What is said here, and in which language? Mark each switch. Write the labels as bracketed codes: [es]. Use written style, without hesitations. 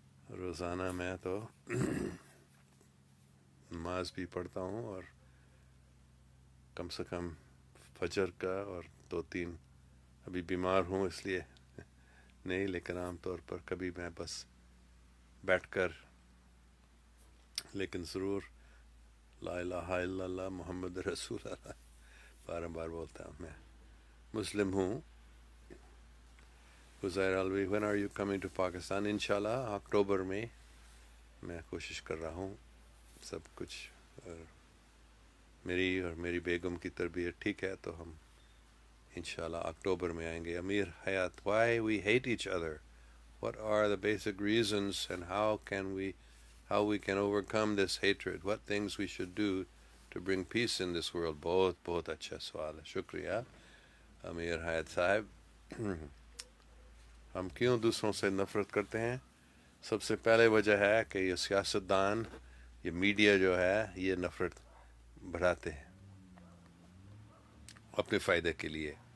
[ur] روزانہ میں تو نماز بھی پڑھتا ہوں، اور کم سے کم فجر کا، اور 2-3 ابھی بیمار ہوں اس لیے نہیں، لیکن عام طور پر کبھی میں بس بیٹھ کر، لیکن ضرور [ar] لا الہ الا اللہ محمد رسول اللہ [ur] بار بار بولتا ہوں. میں مسلم ہوں، [en] Uzair Alvi, when are you coming to Pakistan? [ur] انشاءاللہ اکتوبر میں میں کوشش کر رہا ہوں. سب کچھ اور میری بیگم کی تربیت ٹھیک ہے تو ہم انشاءاللہ اکتوبر میں آئیں گے. [en] Amir Hayat, why we hate each other, what are the basic reasons, and how we can overcome this hatred, what things we should do to bring peace in this world. [ur] بہت بہت اچھا سوال ہے, شکریہ امیر حیات صاحب. ہم کیوں دوسروں سے نفرت کرتے ہیں؟ سب سے پہلے وجہ ہے کہ یہ سیاستدان, یہ میڈیا جو ہے, یہ نفرت بڑھاتے ہیں اپنے فائدے کے لیے.